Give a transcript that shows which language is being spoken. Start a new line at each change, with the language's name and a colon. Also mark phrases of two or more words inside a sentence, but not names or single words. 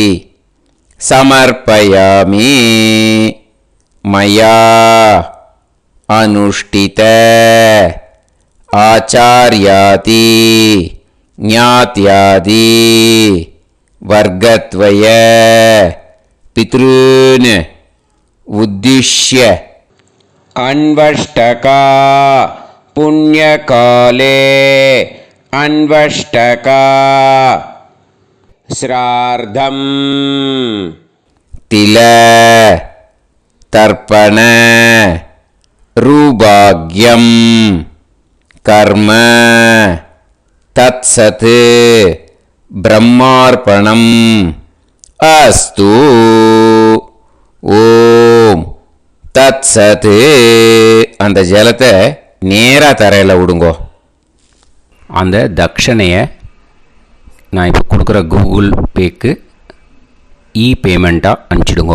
Sanskrit: समर्पयामि मया अनुष्ठित आचार्यादि ज्ञात्यादि वर्गत्वय पितॄन् उद्दिश्य अन्वष्टका पुण्यकाले अन्वष्टका श्रार्धं तिल तर्पण रूभाग्यं कर्म तत्सत् ब्रह्मार्पणम् अस्तु. ओम् तत् सत्.
Tamil: அந்த ஜலத்தை நேராக தரையில் விடுங்கோ. அந்த தட்சணையை நான் இப்போ கொடுக்குற கூகுள் பேக்கு பேமெண்ட்டாக அனுப்பிச்சிடுங்கோ.